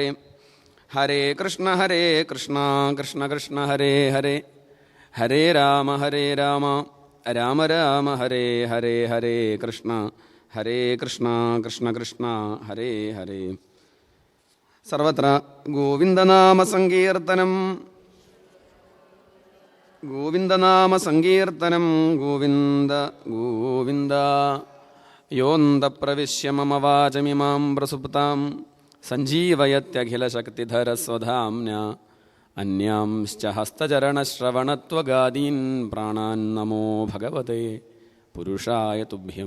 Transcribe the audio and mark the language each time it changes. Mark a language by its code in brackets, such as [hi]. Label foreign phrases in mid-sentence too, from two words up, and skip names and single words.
[sa] ഹരേ കൃഷ്ണ കൃഷ്ണ കൃഷ്ണ ഹരേ ഹരേ. ഹരേ രാമ രാമ രാമ ഹരേ ഹരേ. ഹരേ കൃഷ്ണ കൃഷ്ണ ഹരേ ഹരേ. സർവത്ര ഗോവിന്ദനാമ സങ്കീർത്തനം ഗോവിന്ദ ഗോവിന്ദ. യോന്ത പ്രവിശ്യ മമ വാചമിമാം പ്രസുപ്താം സഞ്ജീവയത്യഖിലശക്തിധരസ്വധാംന അന്യാംശ്ച ഹസ്തചരണശ്രവണത്വഗാദീൻ പ്രാണാൻ നമോ ഭഗവതേ പുരുഷായ തുഭ്യം.